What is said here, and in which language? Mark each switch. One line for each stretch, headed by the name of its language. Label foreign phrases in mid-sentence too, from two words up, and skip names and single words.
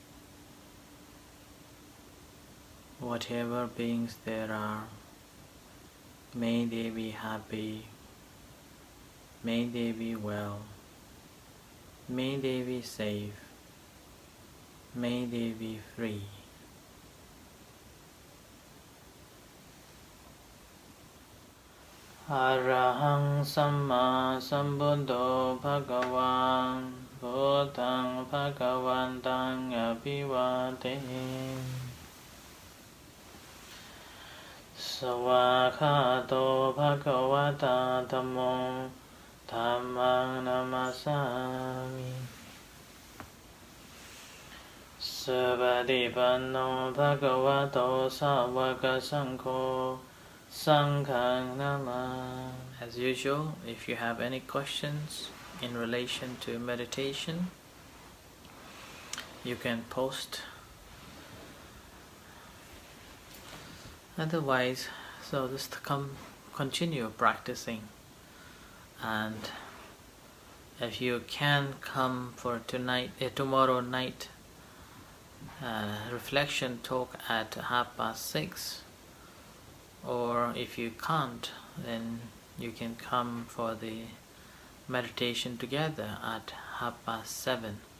English: Whatever beings there are, may they be happy. May they be well. May they be safe. May they be free.
Pali: Arahang Samma Sambuddho Bhagavan Buddhaṃ Bhagavantaṃ Abhivādemi Savakhato Bhagavata Dhammō Dhammang Namasami Savadipanno Bhagavato Savaka Sankho Sanghang Nama.
English: As usual, if you have any questions in relation to meditation, you can post. Otherwise, so just continue practicing, and if you can come for tomorrow night reflection talk at 6:30, or if you can't, then you can come for the meditation together at 7:30.